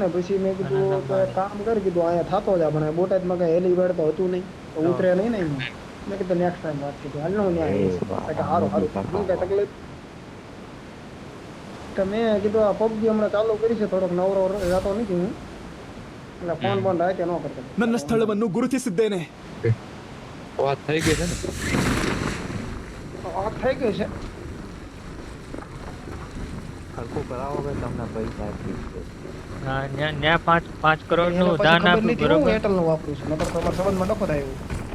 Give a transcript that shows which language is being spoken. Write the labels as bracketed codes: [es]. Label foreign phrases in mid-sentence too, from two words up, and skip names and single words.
[gu] પછી મેં કીધું તો એક કામ કરી કીધું અહીંયા થતો જ આપણે બોટાદમાં કઈ હેલીપેડ તો હતું નહીં તો ઉતરે નહીં ને એમાં. મેં કીધું નેક્સ્ટ ટાઈમ વાત કીધું હાલ નું સારું સારું કઈ તકલીફ. તો મેં કીધું આ પબજી હમણાં ચાલુ કરી છે, થોડોક નવરો રહેતો નથી હું, એટલે ફોન બંધ રાતે ન કરતો. [kn] ನನ್ನ ಸ್ಥಳವನ್ನು ಗುರುತಿಸಿದ್ದೇನೆ. [gu] વાત થઈ ગઈ છે ને? વાત થઈ ગઈ છે. ખર્ચો કરાવો કે તમને પૈસા આપીશ. હા ન્યા 5 કરોડ નું દાન આપ્યું હું બરોબર. એરટેલ નું વાપરું છું, નકર તમારા સંબંધમાં ડખો થાય એવું.